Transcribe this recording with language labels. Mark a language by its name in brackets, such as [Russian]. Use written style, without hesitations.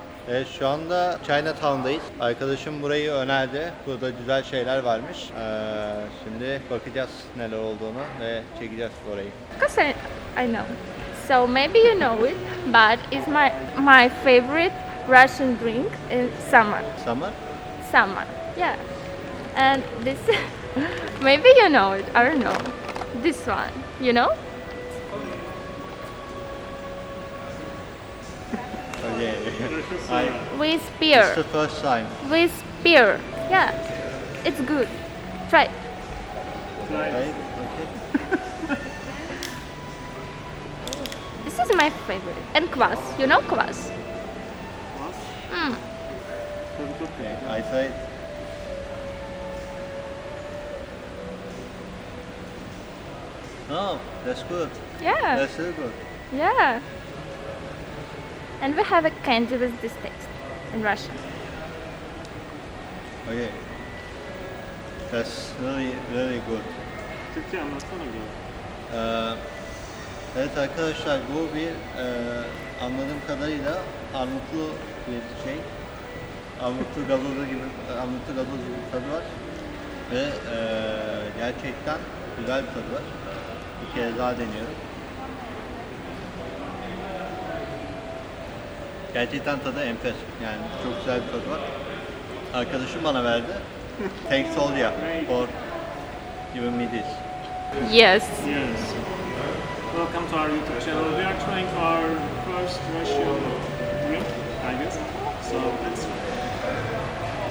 [Turkish] Evet, şu anda Chinatown'dayız. Arkadaşım burayı önerdi. Burada güzel şeyler varmış. Şimdi bakacağız neler olduğunu ve çekeceğiz orayı. [English] Because I know. So maybe you know it, but it's my favorite Russian drink in summer. Summer? Summer, yeah. And this, maybe you know it. I don't know. This one, you know? Okay. With It's beer. the first time. With beer. Yeah, it's good. Try. Try it. Right? Okay. This is my favorite. And kvass. You know kvass? Kvass. Mm. Okay. I tried. Oh, that's good. Yeah. That's so good. Yeah. And we have a candy with this taste in Russian. Okay. That's really, really good. [Turkish] Türkçe anlatsana biraz. Evet arkadaşlar, bu bir anladığım kadarıyla armutlu bir şey. Armutlu gazozu gibi, armutlu gazoz gibi bir tadı var. Ve gerçekten güzel bir tadı var. Bir kere daha deniyorum. Gerçekten tadı enfes. Yani çok güzel bir tadı var. Arkadaşım bana verdi. [English] Thanks Olya for giving me this. Yes. Yes. Welcome to our YouTube channel. We are trying our first Russian drink, I guess. So let's try.